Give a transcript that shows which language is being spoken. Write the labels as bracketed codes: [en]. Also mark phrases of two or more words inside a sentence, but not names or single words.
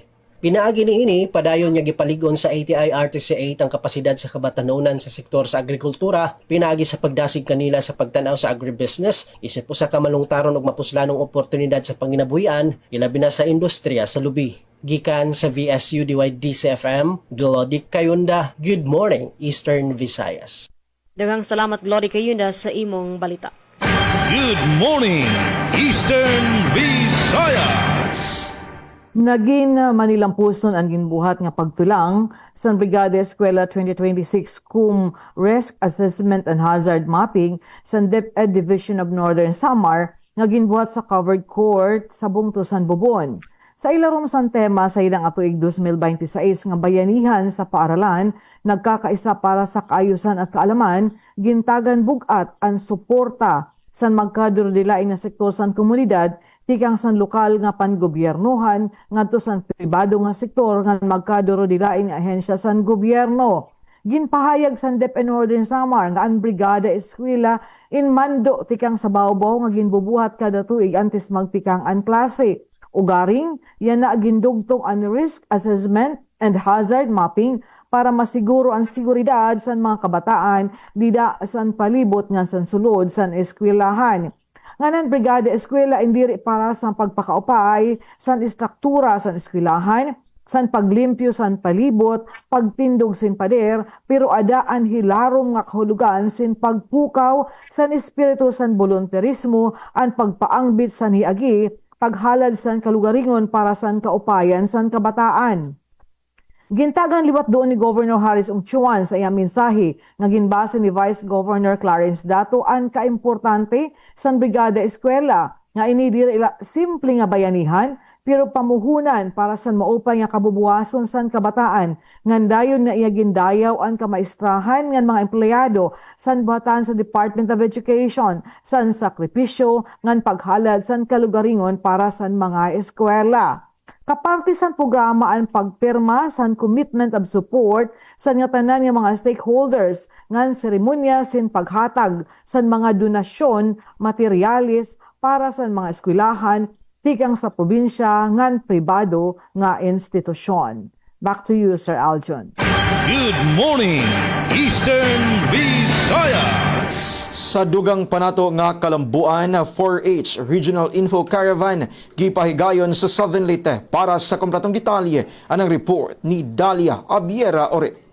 [ceb] Pinaagi niini padayon niya gipaligon sa ATI RTC 8 ang kapasidad sa kabatanunan sa sektor sa agrikultura, pinaagi sa pagdasig kanila sa pagtanaw sa agribusiness, isip usa ka malungtaron og mapuslanong oportunidad sa panginabuhian, ilabi na sa industriya sa lubi. Gikan sa VSU DCFM, Glody Kayunda, [en] Good Morning, [ceb] Eastern Visayas. Daghang salamat Glody Kayunda sa imong balita. [en] Good morning, Eastern Visayas. [war] Naging manilampuson ang ginbuhat nga pagtulang sa Brigada Eskwela 2026 kum [en] Risk Assessment and Hazard Mapping [war] sa DepEd Division of Northern Samar nga ginbuhat sa covered court sa Bungtusan, Bubon. Sa ilarom sang tema sa ilang atuig 2026 nga [tl] bayanihan sa paaralan, nagkakaisa para sa kaayusan at kaalaman, [war] gintagan bugat ang suporta sa magkadurdilaing nga sektor sa komunidad, tikang san lokal nga panggobyernohan, ngadto san pribado nga sektor nga magkadurdilaing nga ahensya sa gobyerno. Ginpahayag sa DepEd Northern Samar nga ang Brigada Eskwela in mando tikang sa bawbaw nga ginbubuhat kada tuig antes magtikang ang klase. Ugaring, yan na gindugtong ang [en] risk assessment and hazard mapping [war] para masiguro ang seguridad sa mga kabataan dida san palibot nga san sulod san eskwelahan. Nganan Brigada Eskwela indiri para sa pagpakaupay san istruktura san eskwelahan, san paglimpyo san palibot, pagtindog sin pader, pero adaan hilarom nga kahulugan sin pagpukaw san espiritu san volunteerismo, ang pagpaangbit san hiagi, paghalad san kalugaringon para san kaupayan san kabataan. Gintagan liwat doon ni Governor Harris Ungchuan sa iyang mensahe nga ginbase ni Vice Governor Clarence Dato ang kaimportante san Brigada Eskwela nga ini dili simple nga bayanihan pero pamuhunan para san maupay nga kabubuhason san kabataan ngandayon na iya gindayaw ang kamaistrahan ngan mga empleyado san buhatan sa Department of Education san sakripisyo ngan paghalad san kalugaringon para san mga eskwela. Kaparte san programa ang pagpirma san [en] commitment of support [war] san nga tanan nga mga stakeholders ngan seremonya sin paghatag san mga donasyon materialis para san mga eskwelahan tikang sa probinsya ngan pribado nga institusyon. [en] Back to you, Sir Aljon. Good morning, Eastern Visayas. [ceb] Sa dugang panato nga kalambuan, 4H Regional Info Caravan gipahigayon sa Southern Leyte. Para sa kompletong detalye, anang report ni Dalia Abiera Ore.